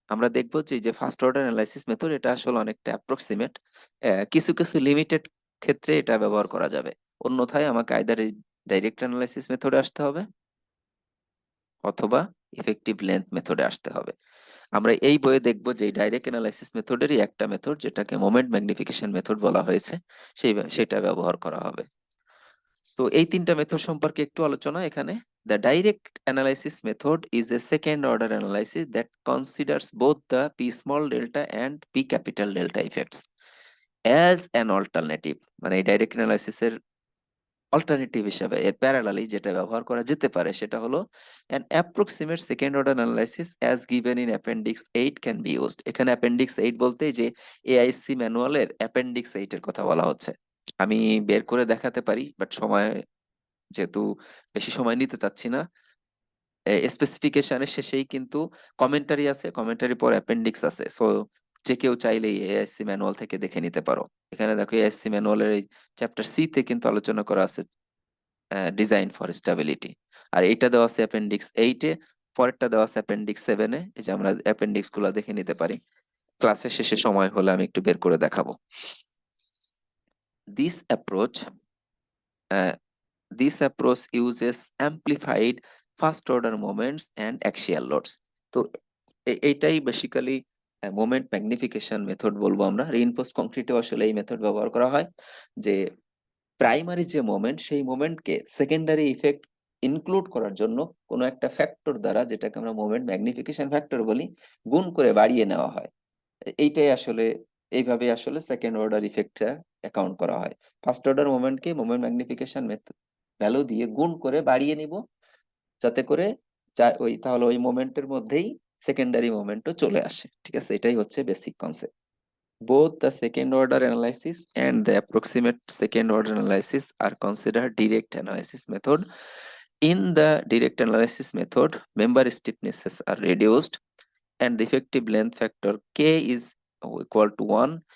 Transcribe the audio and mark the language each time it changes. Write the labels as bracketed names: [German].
[Bangla] আমরা দেখবো যে ফার্স্ট অর্ডার অ্যানালাইসিস মেথড, এটা আসলে অনেকটা অ্যাপ্রক্সিমেট, কিছু কিছু লিমিটেড ক্ষেত্রে এটা ব্যবহার করা যাবে, অন্যথায় আমাকে আইদার এই ডাইরেক্ট অ্যানালাইসিস মেথডে আসতে হবে অথবা ইফেক্টিভ লেন্থ মেথডে আসতে হবে। আমরা এই বইয়ে দেখবো যে ডাইরেক্ট অ্যানালাইসিস মেথডেরই একটা মেথড, যেটাকে মোমেন্ট ম্যাগনিফিকেশন মেথড বলা হয়েছে, সেটা ব্যবহার করা হবে। তো এই তিনটা মেথড সম্পর্কে একটু আলোচনা এখানে। [English] The direct analysis method is a second order analysis that considers both the P small delta and P capital delta effects as an alternative। [Bangla] মানে এই ডাইরেক্ট অ্যানালাইসিসের অল্টারনেটিভ হিসেবে এর প্যারালালি যেটা ব্যবহার করা যেতে পারে সেটা হলো [English] an approximate second order analysis as given in appendix 8 can be used। [Bangla] এখানে appendix 8 বলতে যে AISC ম্যানুয়ালের appendix 8 এর কথা বলা হচ্ছে। আমি বের করে দেখাতে পারি, বাট সময় যেহেতু বেশি সময় নিতে চাচ্ছি না, স্পেসিফিকেশনের শেষেই কিন্তু কমেন্টারি আছে, কমেন্টারি পর অ্যাপেন্ডিক্স আছে, সো যে কেউ চাইলেই এআইসি ম্যানুয়াল থেকে দেখে নিতে পারো। এখানে দেখো এআইএসসি ম্যানুয়ালের এই চ্যাপ্টার সি তে কিন্তু আলোচনা করা আছে ডিজাইন ফর স্টেবিলিটি। আর এটা দেওয়া আছে অ্যাপেন্ডিক্স 8-এ, পরেরটা দেওয়া আছে অ্যাপেন্ডিক্স 7-এ। এই যে আমরা অ্যাপেন্ডিক্স গুলো দেখে নিতে পারি, ক্লাসের শেষে সময় হলে আমি একটু বের করে দেখাবো। [English] This approach This approach uses amplified first order moments and axial loads. [Bangla] তো এইটাই বেসিক্যালি মোমেন্ট ম্যাগনিফিকেশন মেথড বলবো আমরা। রিইনফোর্সড কংক্রিটে আসলে এই মেথড ব্যবহার করা হয় যে প্রাইমারি যে মোমেন্ট সেই মোমেন্টকে সেকেন্ডারি ইফেক্ট ইনক্লুড করার জন্য কোনো একটা ফ্যাক্টর দ্বারা, যেটাকে আমরা মোমেন্ট ম্যাগনিফিকেশন ফ্যাক্টর বলি, গুণ করে বাড়িয়ে নেওয়া হয়। এইটাই আসলে, এইভাবে আসলে সেকেন্ড অর্ডার ইফেক্টটা অ্যাকাউন্ট করা হয়। First order মোমেন্টকে moment magnification value দিয়ে গুণ করে বাড়িয়ে নিব, যাতে করে ওই তাহলে ওই মোমেন্টের মধ্যেই সেকেন্ডারি মোমেন্টও চলে আসে। ঠিক আছে, এটাই হচ্ছে basic concept. [English] Both the second order analysis and the approximate second order analysis are considered direct analysis method. In the direct analysis method, member stiffnesses are reduced and the effective length factor K is equal to 1.